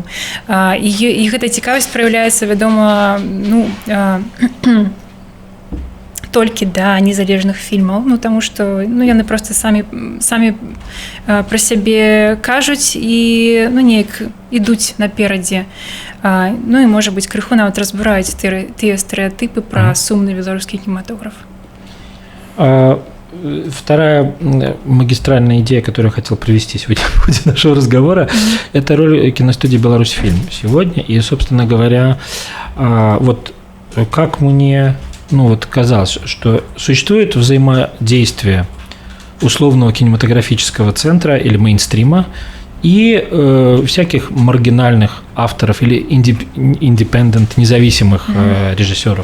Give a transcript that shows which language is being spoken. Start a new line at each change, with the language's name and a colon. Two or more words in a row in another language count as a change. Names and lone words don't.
Belarusian: І гэта цікавасць праяўляецца, вядома, толькі да незалежных фільмаў, таму што яны проста самі пра сябе кажуць і неяк ідуць наперадзе. І, можа быць, крыху нават разбураюць тыя стэрэатыпы пра сумны беларускі кінематограф.
Russian: Вторая магистральная идея, которую я хотел привести сегодня в ходе нашего разговора, это роль киностудии «Беларусьфильм» сегодня. И, собственно говоря, вот как мне казалось, что существует взаимодействие условного кинематографического центра или мейнстрима и всяких маргинальных авторов или индепендент, независимых режиссеров.